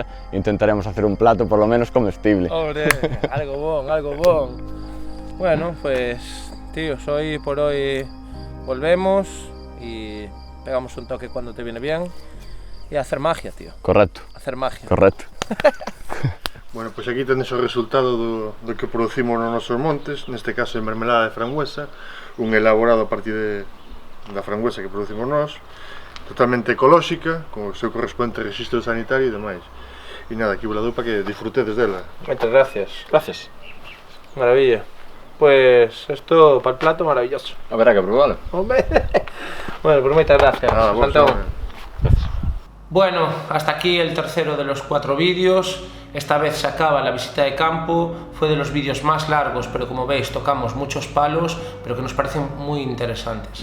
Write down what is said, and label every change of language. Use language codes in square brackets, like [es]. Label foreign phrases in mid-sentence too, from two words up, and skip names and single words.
[es] Intentaremos hacer un plato por lo menos comestible. [gl] ¡Hombre! Algo bon, algo bon. [es] Bueno, pues, tíos, hoy por hoy volvemos y pegamos un toque cuando te viene bien. Y a hacer magia, tío. Correcto. Hacer magia. Correcto. Bueno, [gl] pois aquí tenes o resultado do que producimos nos nosos montes, neste caso de mermelada de frangüesa, un elaborado a partir da frangüesa que producimos nós, totalmente ecolóxica, con o seu correspondente registro sanitario e demais. E nada, aquí vos la dou para que disfrutedes dela. [es] Muchas gracias. Gracias. Maravilla. Pues esto para el plato maravilloso. Habrá que probarlo. Hombre. Bueno, pues muchas gracias. Bueno, hasta aquí el tercero de los 4 vídeos. Esta vez se acaba la visita de campo. Fue de los vídeos más largos, pero como veis tocamos muchos palos, pero que nos parecen muy interesantes.